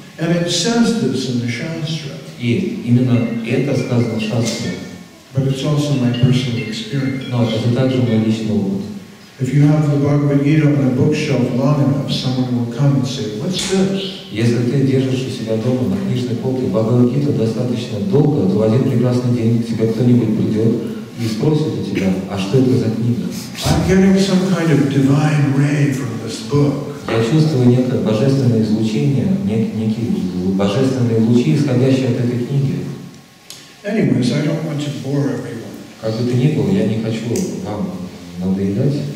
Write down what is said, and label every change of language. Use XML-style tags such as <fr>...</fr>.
<en>And it says this in the Shastra.</en> <ru>И именно это сказано в Шастре.</ru> <en>But it's also my personal experience.</en> <ru>Но это также мой личный опыт.</ru> <en>If you have the Bhagavad Gita on a bookshelf long enough, someone will come and say, "What's this?"</en> <ru>Если ты держишь у себя дома на книжной полке Бхагавад-гиту достаточно долго, то в один прекрасный день к тебе кто-нибудь придет и спросит у тебя, а что это за книга?</ru> <en>I'm getting some kind of divine ray from this book.</en> <ru>Я чувствую некое божественное излучение, некие божественные лучи, исходящие от этой книги.</ru> <en>Anyways, I don't want to bore everyone.</en> <ru>Как бы то ни было, я не хочу вам надоедать.</ru>